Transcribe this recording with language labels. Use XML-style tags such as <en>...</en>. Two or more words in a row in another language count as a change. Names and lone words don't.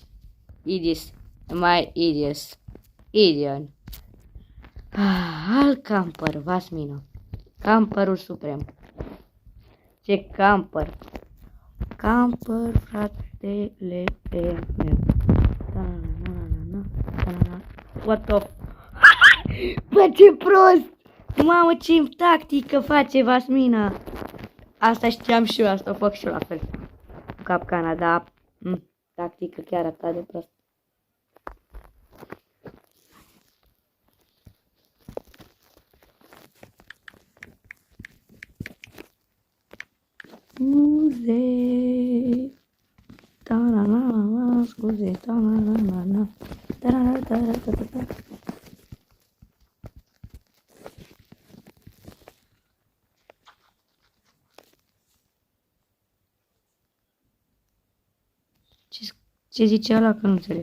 <en>Idis. My idiot. Idiot.</en> <ro>Al camper, Vasmina. Camperul suprem. Ce camper? Camper, fratele meu.</ro> <en>What the...</en> <ro>Bă, ce prost! Mamă, ce tactică face Vasmina! Asta știam și eu, asta o fac și eu la fel. Capcana, da. Tactică chiar atât de prost. Scuze. Ta-na-na-na, scuze. Ta-na-na-na-na. Ta-na-na-na-na-na. Ce zice ăla că nu înțeleg?</ro>